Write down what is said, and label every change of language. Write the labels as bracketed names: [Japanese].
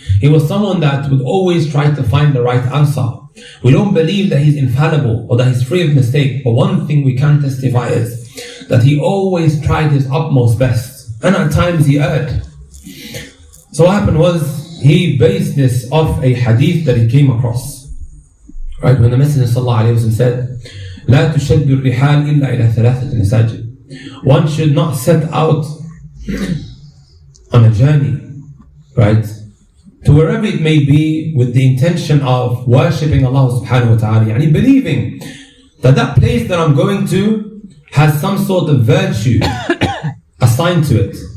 [English] He was someone that would always try to find the right answer. We don't believe that he's infallible or that he's free of mistake, but one thing we can testify is that he always tried his utmost best, and at times he erred. So what happened was, he based this off a hadith that he came across. Right, when the Messenger ﷺ said, [Arabic] لا تشد الرحال إلا إلى ثلاثة مساجد. [English] One should not set out on a journey, right, to wherever it may be, with the intention of worshipping Allah subhanahu wa ta'ala, yani believing that that place that I'm going to has some sort of virtue assigned to it.